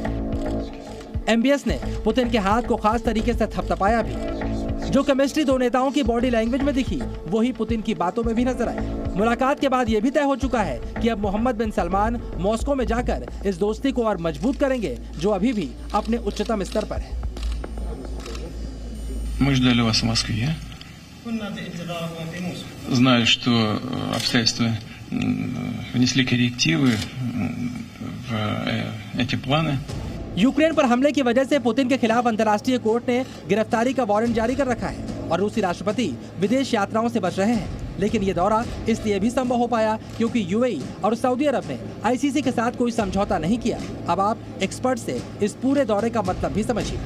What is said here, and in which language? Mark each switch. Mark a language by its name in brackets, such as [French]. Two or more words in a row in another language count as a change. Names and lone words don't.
[Hindi] एमबीएस ने पुतिन के हाथ को खास तरीके से थपथपाया भी। जो केमिस्ट्री दो नेताओं की [English] body language [Hindi] में दिखी, वही पुतिन की बातों में भी नजर आई। मुलाकात के बाद यह भी तय हो चुका है कि अब मोहम्मद बिन सलमान मॉस्को में जाकर इस दोस्ती को और मजबूत करेंगे, जो अभी भी अपने उच्चतम स्तर पर है। [Russian] Мы ждали вас в Москве. Знаю, что обстоятельства внесли коррективы в эти планы. [Hindi] यूक्रेन पर हमले की वजह से पुतिन के खिलाफ अंतर्राष्ट्रीय कोर्ट ने गिरफ्तारी का वारंट जारी कर रखा है और रूसी राष्ट्रपति विदेश यात्राओं से बच रहे हैं। लेकिन ये दौरा इसलिए भी संभव हो पाया क्योंकि यूएई और सऊदी अरब ने आईसीसी के साथ कोई समझौता नहीं किया। अब आप एक्सपर्ट से इस पूरे दौरे का मतलब भी समझिए।